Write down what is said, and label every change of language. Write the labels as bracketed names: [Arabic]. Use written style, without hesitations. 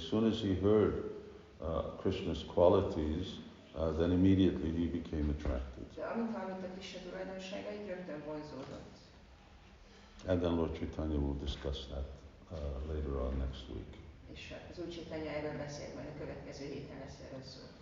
[English] As soon as he heard Krishna's qualities, then immediately he became attracted. [Hungarian] De amint hallotta Krishna tulajdonságait, rögtön vonzódott. [English] And then Lord Caitanya will discuss that later on next week. [Hungarian] És az Úr Caitanya erről beszél, majd a következő héten lesz erről szó.